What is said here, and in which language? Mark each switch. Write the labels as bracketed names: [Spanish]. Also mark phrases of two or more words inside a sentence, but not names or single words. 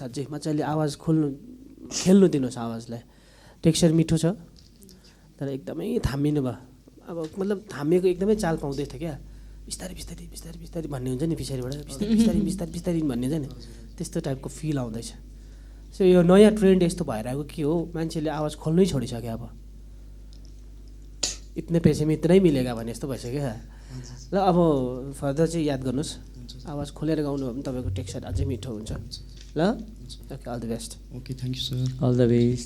[Nepali] अझै मजाले आवाज खेल्नु दिनुहोस् आवाजलाई टेक्स्चर मिठो छ तर एकदमै थामिनु भयो अब मतलब थामिएको एकदमै चाल पाउँदै थियो क्या बिस्तारै बिस्तारै बिस्तारै बिस्तारै भन्ने हुन्छ नि पछाडिबाट बिस्तारै बिस्तारै बिस्तारै बिस्तारै भन्ने हुन्छ नि त्यस्तो टाइपको फिल आउँदैछ सो यो नयाँ ट्रेन्ड यस्तो भएर आएको के हो मान्छेले आवाज खोल्नै छोडिसक्यो अब [Hindi] इतने पैसे में इतना ही मिलेगा [Nepali] भने जस्तो भइसक्यो ल अब फर्दर चाहिँ याद गर्नुहोस् आवाज खोलेर गाउनु भयो भने तपाईँको टेक्स्चर अझै मिठो हुन्छ ल [English] okay all the best okay thank you sir all the best